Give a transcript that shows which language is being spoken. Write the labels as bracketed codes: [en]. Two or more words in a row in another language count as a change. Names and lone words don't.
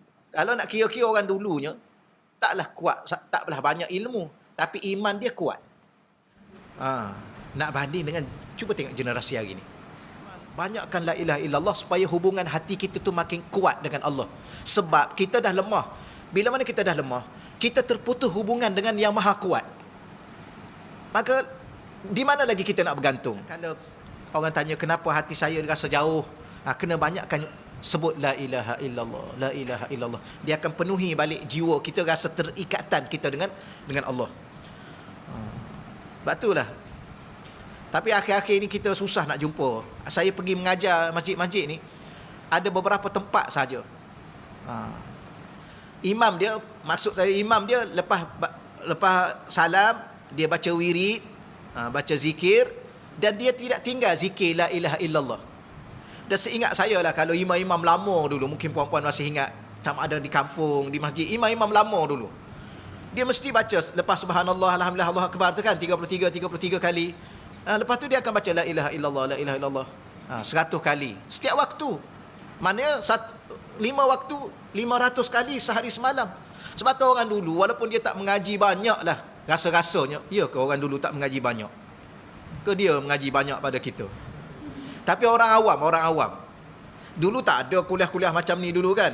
[ms] Kalau nak kira-kira orang dulunya, taklah kuat, taklah banyak ilmu, tapi iman dia kuat. Nak banding dengan, cuba tengok generasi hari ni. Banyakkan [ar] لا إله إلا الله [ms] supaya hubungan hati kita tu makin kuat dengan Allah. Sebab kita dah lemah. Bila mana kita dah lemah, kita terputus hubungan dengan yang maha kuat. Maka di mana lagi kita nak bergantung? Kalau orang tanya kenapa hati saya rasa jauh, kena banyakkan sebut [ar] لا إله إلا الله لا إله إلا الله. [ms] Dia akan penuhi balik jiwa kita, rasa terikatan kita dengan Allah. Sebab itulah. Tapi akhir-akhir ni kita susah nak jumpa. Saya pergi mengajar masjid-masjid ni, ada beberapa tempat saja. Imam dia, maksud saya imam dia lepas salam, dia baca wirid, baca zikir, dan dia tidak tinggal zikir [ar] لا إله إلا الله. [ms] Dan seingat saya lah, kalau imam-imam lama dulu, mungkin puan-puan masih ingat, sama ada di kampung, di masjid, imam-imam lama dulu, dia mesti baca lepas [ar] سبحان الله الحمد لله الله أكبر [ms] tu kan, 33 kali. Lepas tu dia akan baca [ar] لا إله إلا الله لا إله إلا الله [ms] 100 kali setiap waktu. Maknanya 5 waktu 500 kali sehari semalam. Sebab tu orang dulu, walaupun dia tak mengaji banyak lah, rasa-rasanya, ya ke orang dulu tak mengaji banyak? Ke dia mengaji banyak pada kita? Tapi orang awam dulu tak ada kuliah-kuliah macam ni dulu kan.